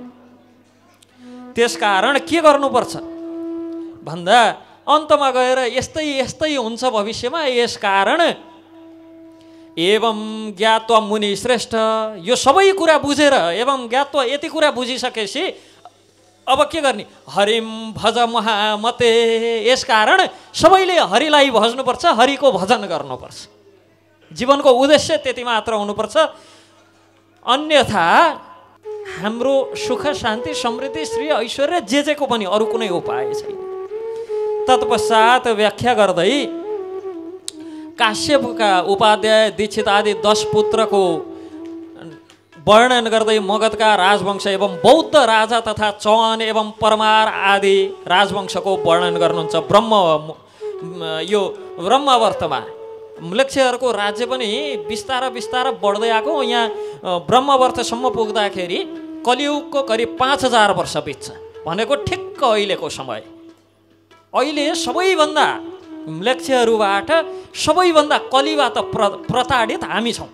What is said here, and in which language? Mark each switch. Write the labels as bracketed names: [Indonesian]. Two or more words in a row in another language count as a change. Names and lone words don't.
[Nepali] त्यसकारण के गर्नुपर्छ भन्दा अन्तमा गएर यस्तै यस्तै हुन्छ भविष्यमा। यसकारण [Sanskrit] एवं ज्ञात्वा मुनि श्रेष्ठ, [Nepali] यो सबै कुरा बुझेर [Sanskrit] एवं ज्ञात्वा [Nepali] यति कुरा बुझिसकेपछि अब के गर्ने? [Sanskrit] हरिम भज महामते। [Nepali] यसकारण सबैले हरिलाई भज्नुपर्छ, हरिको भजन गर्नुपर्छ। जीवनको उद्देश्य त्यति मात्र हुनुपर्छ। अन्यथा हाम्रो सुख शान्ति समृद्धि श्री ऐश्वर्य जे को पनि अरू कुनै उपाय छैन। तत्पश्चात व्याख्या गर्दै काश्यपका उपाध्याय दीक्षित आदि 10 पुत्रको वर्णन गर्दै मगधका राजवंश एवं बौद्ध राजा तथा चौहान एवं परमार आदि राजवंशको वर्णन गर्नुहुन्छ। यो ब्रह्मवर्तमा म्लेच्छहरूको राज्य पनि बिस्तार बिस्तार बढ्दै आएको। यहाँ ब्रह्मवर्तसम्म पुग्दाखेरि कलियुगको करिब 5000 वर्ष बित्छ भनेको ठिक्क अहिलेको समय। अहिले सबैभन्दा म्लेच्छहरूबाट सबैभन्दा कलिबाट प्रताडित हामी छौँ।